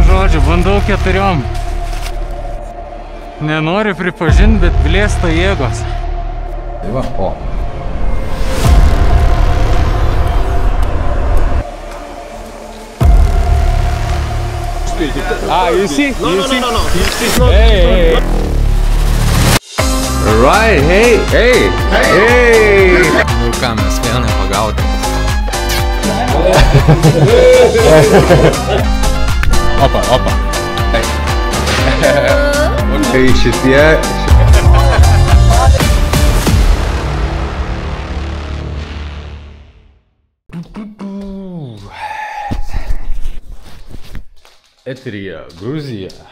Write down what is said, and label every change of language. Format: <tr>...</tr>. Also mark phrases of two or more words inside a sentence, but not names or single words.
<lt>žodžiu, bandau 4. Nenori pripažinti, bet blėsta jėgos. Tai va, o.</lt> <en>You see? No. It's not. Hey! Right, hey!</en> <lt>Nu ką, mes vieną pagaudėm. Opa. Tai šitie... Eteryje Gruzija.</lt>